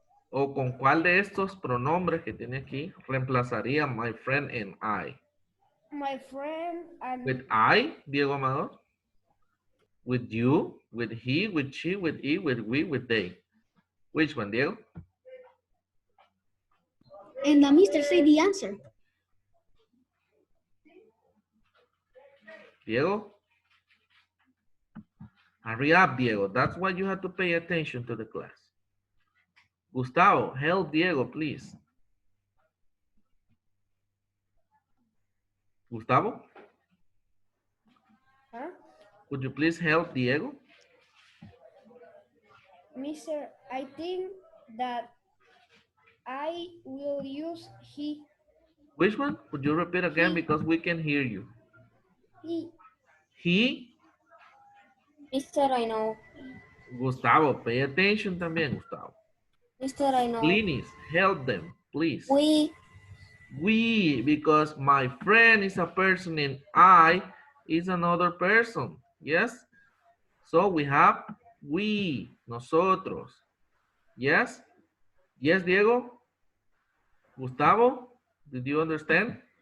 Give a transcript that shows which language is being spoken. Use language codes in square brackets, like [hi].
[es] ¿O con cuál de estos pronombres que tiene aquí reemplazaría my friend and I? [en] My friend and With I, Diego Amador? With you, with he, with she, with it, with we, with they. Which one, Diego? and the mister say the answer. Diego? Hurry up, Diego. That's why you have to pay attention to the class. Gustavo, help Diego, please. Gustavo? Huh? Could you please help Diego? Mister, I think that I will use he. Which one? Could you repeat again He. because we can hear you? He. He? Mister, I know. Gustavo, pay attention [es] también, [en] Gustavo. Mister, I know. Please, help them, please. We, because my friend is a person and I is another person. Yes? So we have we, nosotros. Yes? Yes, Diego? Gustavo? Did you understand?